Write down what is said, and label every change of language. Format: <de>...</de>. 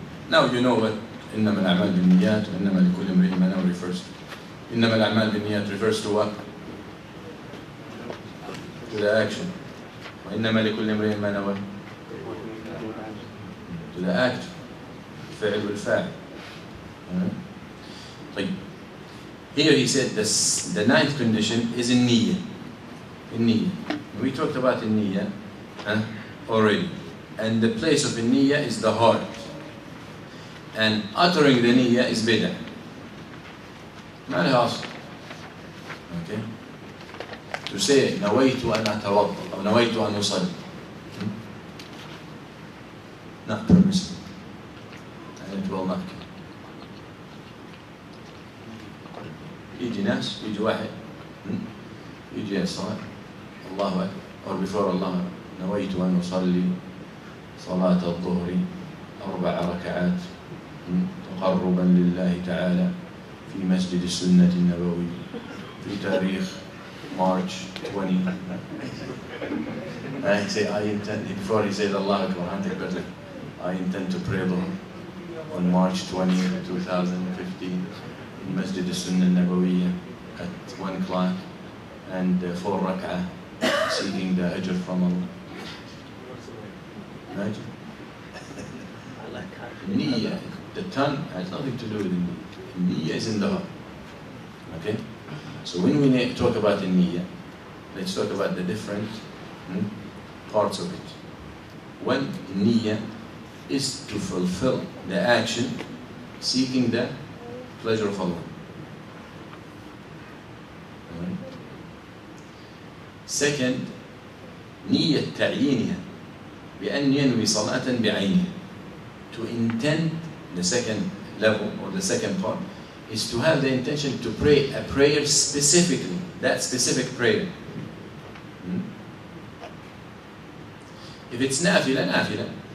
<ar>Now you know what إنما الأعمال بالنيات وإنما لكل امرئ ما نوى refers to. إنما الأعمال بالنيات refers to what?</ar> <en>To the action.</en> <ar>وإنما لكل امرئ ما نوى to the act. الفعل والفاعل. طيب.</ar> <en>Here he said the ninth condition is in niyyah. In niyyah. We talked about in niyyah already. And the place of in niyyah is the heart. And uttering the niyyah is bid'ah. ما له أصل. Okay?</en> <ar>To say نويت أن أتوضأ أو نويت أن أصلي.</ar> <en>Not permissible. And it will not.</en> <ar>يجي ناس يجي واحد يجي الصلاة الله أكبر or before الله نويت أن أصلي صلاة الظهر 4 ركعات تقربا لله تعالى في مسجد السنة النبوية في تاريخ March 20.</ar> <en>I say I intend before he said Allah Akbar I intend to pray on March 20, 2015 in Masjid As-Sunnah An-Nabawiyyah at 1 o'clock and 4 rak'ah seeking the ajr from Allah. Imagine. Niyyah, the tongue has nothing to do with the niyyah. Niyyah is in the heart. Okay? So when we talk about the niyyah, let's talk about the different parts of it. One niyyah is to fulfill the action seeking the pleasure of Allah. Right.</en> <ar>Second, نية تعيينها بأن ينوي صلاة بعينها.</ar> <en>To intend, the second level or the second part is to have the intention to pray a prayer specifically, that specific prayer. If it's نافلة نافلة.</en>